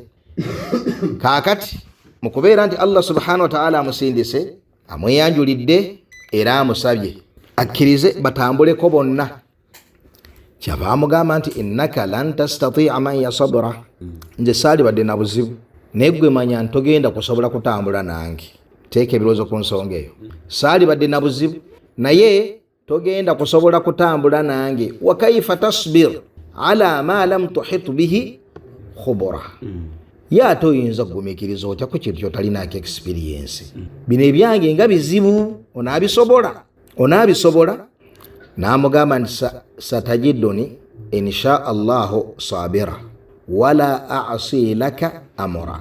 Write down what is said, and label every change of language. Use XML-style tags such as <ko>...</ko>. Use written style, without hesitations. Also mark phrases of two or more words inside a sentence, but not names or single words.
<lg>Kaakati mu kubeera nti Allah</lg> <ar>سبحانه وتعالى</ar> <lg>amusindise, amweyanjulidde era amusabye akkirize batambuleko bonna, kyava amugamba nti</lg> <ar>إنك لن تستطيع معي صبرا,</ar> <lg>nze saalibadde na buzibu naye ggwe manya ntogenda kusobola kutambula nange. Teeka ebirowoozo ku nsonga eyo. Saalibadde na buzibu naye togenda kusobola kutambula nange.</lg> <ar>وكيف تصبر على ما لم تحط به خبرا,</ar> <lg>ye ate oyinza kugumiikiriza otya ku kintu kyotalinaako experience? Bino ebyange nga bizibu, onaabisobola? N'amugamba nti</lg> <ar>ستجدني إن شاء الله صابرا ولا أعصي لك أمرا.</ar>